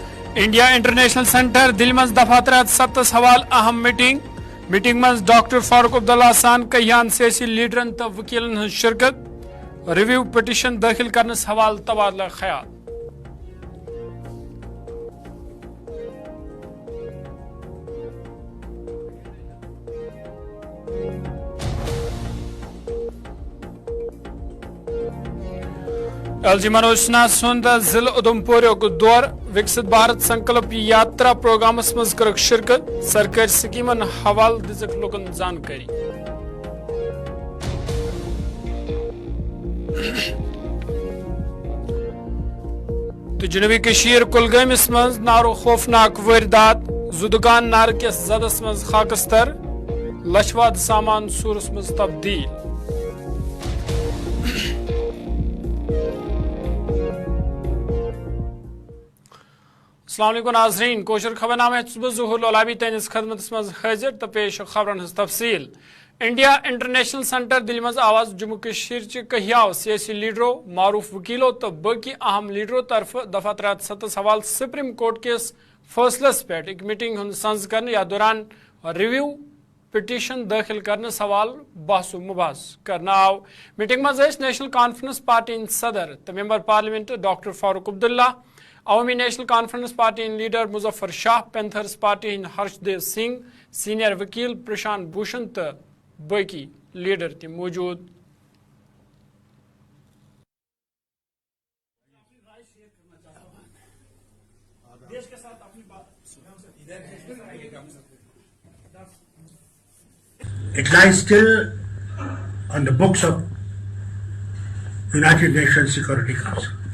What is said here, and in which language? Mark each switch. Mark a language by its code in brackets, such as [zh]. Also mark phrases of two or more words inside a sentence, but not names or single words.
[ks] इंडिया इंटरनेशनल सेंटर दिल मज दफा 307 हवाल अहम मीटिंग मज डॉक्टर फारूक अब्दुल्ला सान कहियान सियासी लीडरन तो वकीलन हज शिरकत [en] review petition [ks] दाखिल करनस हवाल तबादला ख्याल। एलजी मनोज सिन्हा सुंद जिला उधमपुर दौर विकसित भारत संकल्प यात्रा प्रोग्रामस मज कर शिरकत सरकारी स्कीमन हवाल दिजक लोकन जानकारी। तो जनूबी कशीर कुलगामिस मज नारो खौफनाक वारदात जुदगान नार किस जदस मज खाकस्तर लशवाद सामान सूरस मज तब्दील। अस्सलाम वालेकुम नाज़रीन, कोशर खबरनामे ज़ुहुर लोलाबी तैनिस खदमत मज हाजिर तो पेश खबरन हज तफसील। इंडिया इंटरनेशनल सेंटर दिल मज आवाज जम्मू कशीर च कहियाव सियासी लीडरों मारूफ वकीलों तो बाकी अहम लीडरों तरफ दफा 307 हवाल सुप्रीम कोर्ट के फैसलस [hi] पे एक मीटिंग [ks] हूं संज कर या दौरान [en] review petition [ks] दाखिल करने सवाल बहसु मुबास करना आव। मीटिंग मज नेशनल कॉन्फ्रेंस पार्टी सदर तो [en] member parliament [ks] डॉक्टर फारूक अब्दुल्ला, अवामी नेशनल कॉन्फ्रेंस पार्टी लीडर मुजफ्फर शाह, पैंथर्स पार्टी हर्षदेव सिंह, सीनियर वकील प्रशांत भूषण तो बाकी लीडर थे मौजूद। [en] It lies still on the books of United Nations Security Council.